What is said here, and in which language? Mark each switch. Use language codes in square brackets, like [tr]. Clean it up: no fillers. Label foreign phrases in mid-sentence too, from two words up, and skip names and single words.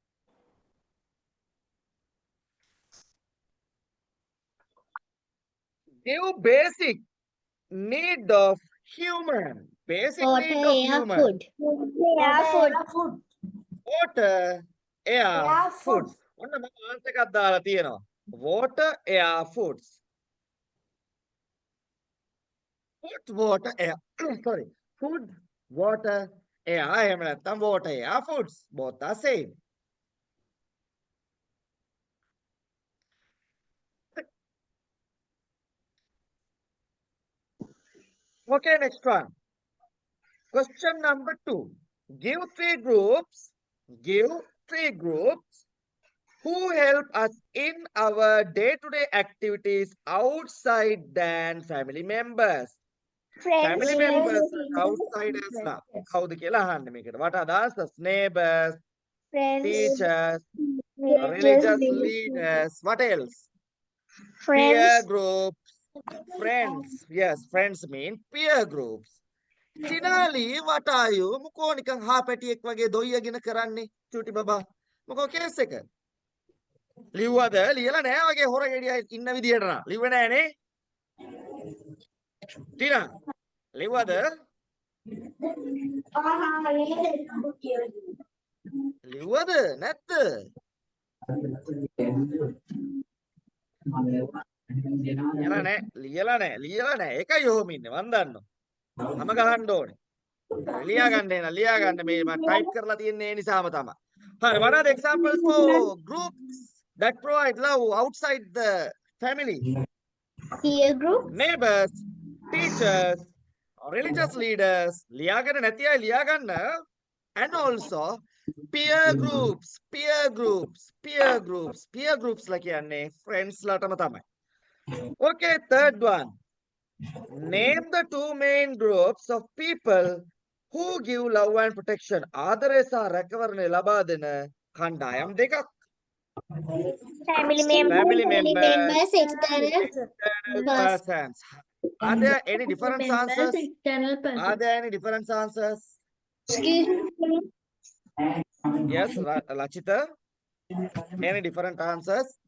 [en] Give basic need of human. Basic Water, need of air, human. food. Water, air, food. [si] ඔන්න මම answer එකක් දාලා තියෙනවා. [en] Water, air, foods. Food, water, air. Sorry. Food, water, air. [si] එහෙම නැත්නම් [en] water, air, foods. Both are same. Okay, next one. Question number 2. Give 3 groups who help us in our day-to-day activities outside than family members. Family members outside as now. [si] කවුද කියලා අහන්න මේකට. [en] What are the answers? Neighbors, teachers, religious leaders. What else? Peer groups, friends. Yes, friends mean peer groups. Chinali, what are you? [si] මොකෝ නිකන් හා පැටියෙක් වගේ දොයියගෙන කරන්නේ චූටි බබා. මොකෝ කේස් එක? ලිව්වද? ලියලා නැහැ වගේ හොර ගෙඩිය ඉන්න විදියට නා. ලිව්වේ නැහනේ. ටිනා. ලිව්වද? ලිව්වද? නැත්ද? ලියලා නැහැ. ඒකයි ඔහොම ඉන්නේ. මන් දන්නවා. මම ගහන්න ඕනේ. ලියා ගන්න මේ මම ටයිප් කරලා තියන්නේ ඒ නිසාම තමයි. හරි, [en] what are the examples for groups that provide love outside the family? Peer group. Neighbors, teachers, religious leaders. [si] ලියාගෙන නැති අය ලියා ගන්න. [en] And also peer groups [si] ලා කියන්නේ [en] friends [si] ලාටම තමයි. [en] Okay, third one. Name the 2 main groups of people who give love and protection [si] ආදරය සහ රැකවරණය ලබා දෙන කණ්ඩායම් දෙකක්. [en] Family Family members, members, external persons. Are there any different answers? External Are there any different answers? Yes, Lachita. Any different answers?